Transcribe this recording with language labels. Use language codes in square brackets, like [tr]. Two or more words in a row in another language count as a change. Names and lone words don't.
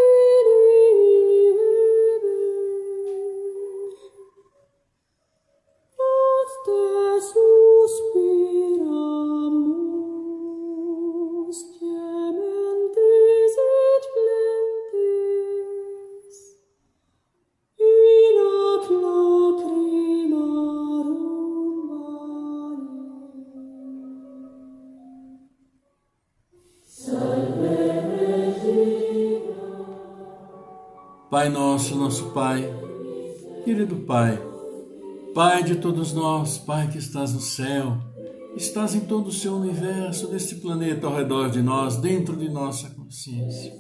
[la] Filipe, ad te suspiramus, gementis et plentes, in ac lacrimarum vale. [pt] Pai nosso, nosso Pai, querido Pai, Pai de todos nós, Pai que estás no céu, estás em todo o seu universo, neste planeta ao redor de nós, dentro de nossa consciência.